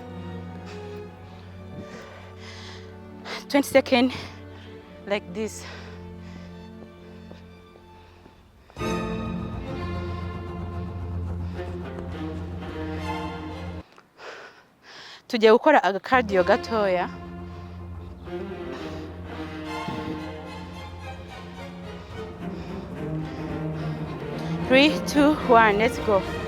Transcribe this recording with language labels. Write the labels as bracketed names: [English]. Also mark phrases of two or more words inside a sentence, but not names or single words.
[English] 20 seconds like this. [Kinyarwanda] Tugiye gukora aga cardio gatoya. [English] Three, two, one, let's go.